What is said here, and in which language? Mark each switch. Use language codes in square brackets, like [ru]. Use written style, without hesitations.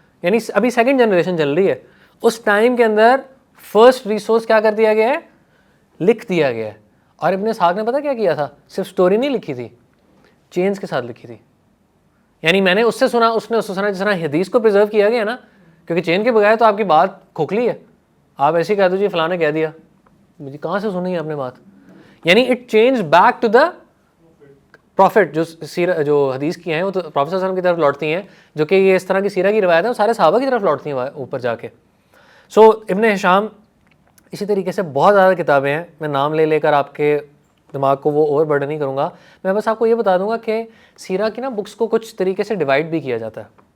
[ur] یعنی ابھی second generation چل رہی ہے. اس ٹائم کے اندر فرسٹ ریسورس کیا کر دیا گیا ہے، لکھ دیا گیا ہے. اور ابن اسحاق نے پتہ کیا کیا تھا، صرف سٹوری نہیں لکھی تھی، چینز کے ساتھ لکھی تھی. یعنی میں نے اس سے سنا، اس نے اس سے سنا. جس طرح حدیث کو پریزرو کیا گیا نا، کیونکہ چین کے بغیر تو آپ کی بات کھوکھلی ہے. آپ ایسے ہی کہہ دو جی فلاں نے کہہ دیا، مجھے کہاں سے سنی ہے آپ نے بات. [en] یعنی it change back to the prophet. [ur] جو حدیث کی ہیں وہ تو پروفیٹ صلی اللہ علیہ وسلم کی طرف لوٹتی ہیں، جو کہ یہ اس طرح کی سیرہ کی روایت ہے وہ سارے صحابہ کی طرف لوٹتی ہیں اوپر جا کے. سو ابن ہشام، اسی طریقے سے بہت زیادہ کتابیں ہیں. میں نام لے کر آپ کے دماغ کو وہ اوور برڈن نہیں کروں گا. میں بس آپ کو یہ بتا دوں گا کہ سیرہ کی نا بکس کو کچھ طریقے سے ڈیوائڈ بھی کیا جاتا ہے.